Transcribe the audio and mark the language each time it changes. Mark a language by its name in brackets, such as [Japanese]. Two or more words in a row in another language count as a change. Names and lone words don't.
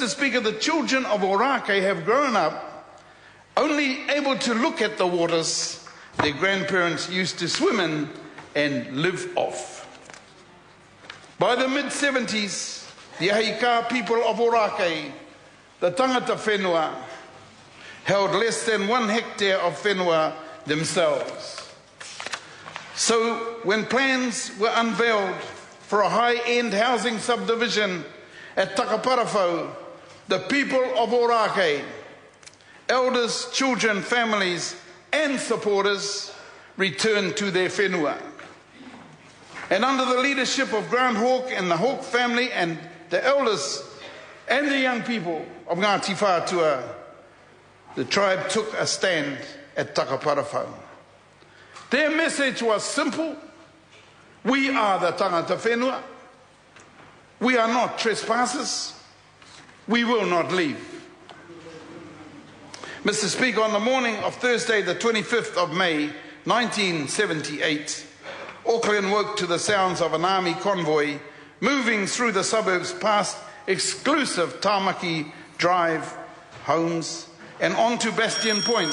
[English] Speaker, the children of Orākei have grown up only able to look at the waters their grandparents used to swim in and live off. By the mid-70s, the Ahika people of Orākei, [Māori] the tangata whenua, [English] held less than 1 hectare of whenua themselves. So when plans were unveiled for a high-end housing subdivision at Takaparafau, the people of Orākei, elders, children, families, and supporters returned to their whenua. And under the leadership of Grand Hawk and the Hawk family and the elders and the young people of Ngāti Whātua, the tribe took a stand at Takaparafau. Their message was simple. We are the [Māori] tangata whenua. [English] We are not trespassers. We will not leave. Mr. Speaker, on the morning of Thursday, the 25th of May, 1978, Auckland woke to the sounds of an army convoy moving through the suburbs past exclusive Tāmaki Drive homes and onto Bastion Point.